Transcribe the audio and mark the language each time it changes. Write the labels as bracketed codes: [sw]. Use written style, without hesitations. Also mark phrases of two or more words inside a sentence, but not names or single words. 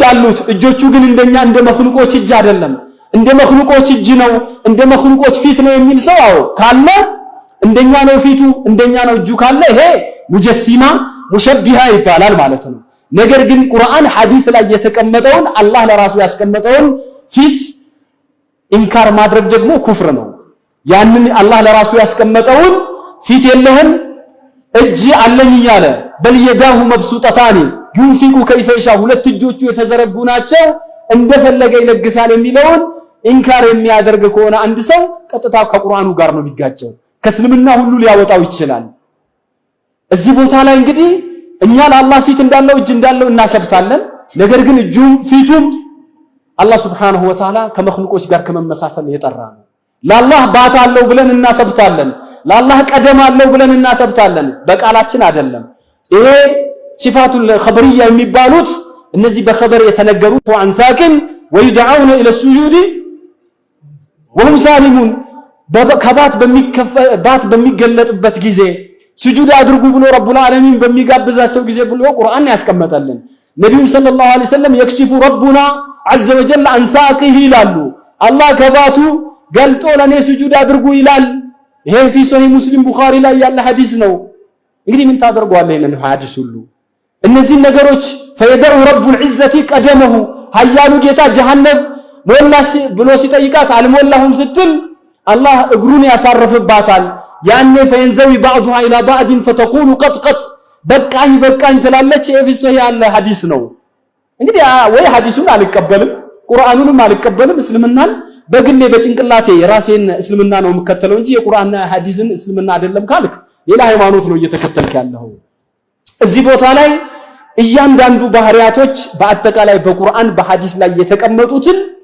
[am] አሉት እጆቹ ግን እንደኛ እንደ መخلوቆች እጅ አይደለም እንደ መخلوቆች እጅ ነው እንደ መخلوቆች ፊት ነው የሚል ሰው አዎ ካለ እንደኛ ነው ፊቱ እንደኛ ነው እጁ ካለ ይሄ [ar] مجسمة مشبهة [am] ይባላል ማለት ነው ነገር ግን ቁርአን ሐዲስ ላይ የተቀመጠውን አላህ ለራሱ ያስቀመጠውን ፊት ኢንካር ማድረግ ደግሞ ኩፍር ነው ያንን አላህ ለራሱ ያስቀመጠውን ፊት የለህም እጅ አለኝ ይያለ [ar] بل يداه مبسوطتان ينفق كيف يشاء [am] ሁለት እጆቹ የተዘረጉ ናቸው እንደፈለገ ይለግሳል የሚለውን ኢንካር የሚያደርግ ከሆነ አንድ ሰው ቀጥታ ከቁርአኑ ጋር ነው የሚጋጨው ከእስልምና ሁሉ ሊያወጣው ይችላል እዚህ ቦታ ላይ እንግዲህ እኛ ለአላህ ፊት እንዳለው እጅ እንዳለው እናሰብታለን ነገር ግን እጁም ፊቱም አላህ [ar] سبحانه وتعالى [am] ከመخلوቆች ጋር ከመመሳሰል የጠራ ነው ለአላህ ባት አለው ብለን እናሰብታለን ለአላህ ቀደም አለው ብለን እናሰብታለን በቃላችን አይደለም ይሄ [ar] صفات الخبرية [am] የሚባሉት እነዚህ በኸበር የተነገሩት ወአንሳክን [ar] ወይدعون الى السجود وهم سالمون [am] ባት በሚገለጥበት ጊዜ ስጁድ አድርጉ ብሎ ረቡል ዓለሚን በሚጋብዛቸው ጊዜ ብሎ ቁርአን ያስቀመጠልን ነብዩ [ar] صلى الله عليه وسلم يكشف ربنا عز وجل عن ساقه [am] ይላሉ አላህ ከባቱ ገልጦ ለኔ ስጁድ አድርጉ ይላል ይሄ [ar] في صحيح مسلم [am] ቡኻሪ ላይ ያለ ሐዲስ ነው እንግዲህ ምን ታደርጓለህ ይሄንን ሐዲስ ሁሉ እነዚህ ነገሮች [ar] فيدع رب العزة قدمه [am] ኃያሉ ጌታ ጀሃነም ሞላሽ ብሎ ሲጠይቃት አልሞላሁም ስትል አላህ እግሩን ያሳርፍባታል ያኔ [ar] فينزوي بعضها الى بعض فتقول قط [am] በቃኝ ትላለች ኤፊሶ ያለ ሐዲስ ነው እንግዲህ ወይ ሐዲሱን አልቀበልም ቁርአኑንም አልቀበልም እስልምናን በግሌ በጭንቅላቴ የራሴን እስልምና ነው የምከተለው እንጂ የቁርአንና ሐዲስን እስልምና አይደለም ካልክ ሌላ ሃይማኖት ነው እየተከተልክ ያለው እዚህ ቦታ ላይ እያንዳንዱ ባህሪያቶች በአጠቃላይ በቁርአን በሐዲስ ላይ የተቀመጡትን